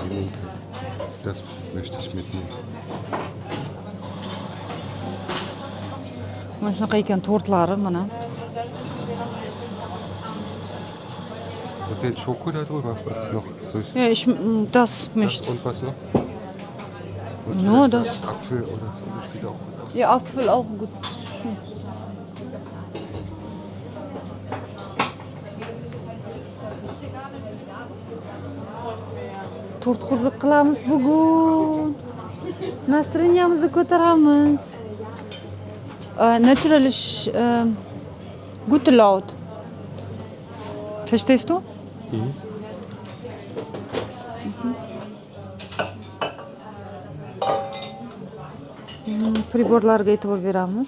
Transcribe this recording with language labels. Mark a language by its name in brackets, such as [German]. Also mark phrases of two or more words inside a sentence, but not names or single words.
[German] Das möchte ich mitnehmen. [Uzbek] Mana shunaqa ekan tortlari mana. [German] Und den Schoko da drüber, was noch? So Ja, das möchte. und was noch? Nur das. Apfel oder so, das sieht auch gut aus. Ja, Apfel auch gut. [Uzbek] Tortxo'rlik qilamiz bugun. Настроенiyamizni ko'taramiz. [German] Natürlich gute Laut. Verstehst du? [Uzbek] Priborlarga e'tibor beramiz.